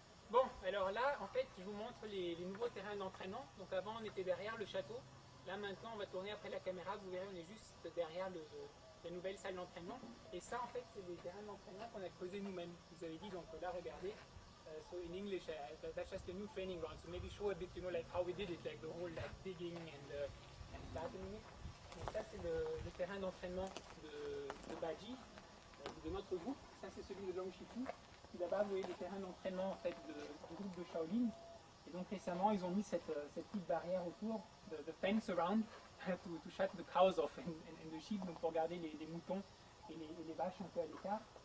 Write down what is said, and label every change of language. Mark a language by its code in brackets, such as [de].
[fr] Bon, alors là, en fait, je vous montre les nouveaux terrains d'entraînement. Donc avant, on était derrière le château. Là, maintenant, on va tourner après la caméra. Vous verrez, on est juste derrière la nouvelle salle d'entraînement. Et ça, en fait, c'est des terrains d'entraînement qu'on a creusés nous-mêmes. Vous avez dit, donc là, regardez. [en] So in English, that's just a new training ground. So maybe show a bit, you know, like how we did it, like the whole like digging and gardening it. [fr] Donc ça, c'est le terrain d'entraînement de Baji, de notre groupe. Ça, c'est celui de Longshifu. Là-bas, vous voyez le terrain d'entraînement en fait, du groupe de Shaolin. Et donc récemment, ils ont mis cette petite barrière autour, [en] the fence around, to shut the cows off and the sheep, [fr] donc pour garder les moutons et les vaches un peu à l'écart.